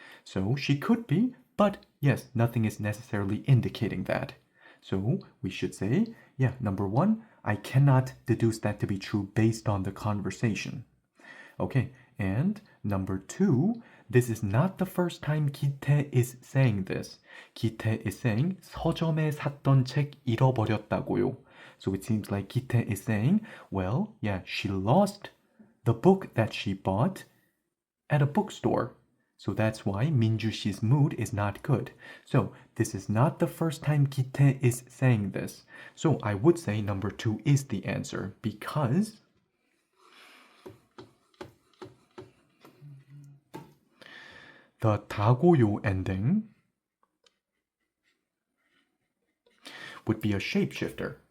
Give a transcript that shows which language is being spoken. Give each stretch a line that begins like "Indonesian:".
English: So she could be, but yes, nothing is necessarily indicating that. So we should say, yeah, number 1, I cannot deduce that to be true based on the conversation. Okay, and number 2, this is not the first time Kite is saying this. Kite is saying
Korean: 서점에 샀던 책 잃어버렸다고요.
English: So it seems like Kite is saying, well, yeah, she lost the book that she bought at a bookstore. So that's why Minju 씨's mood is not good. So this is not the first time Kite is saying this. So I would say number 2 is the answer because the 다고요 ending would be a shapeshifter.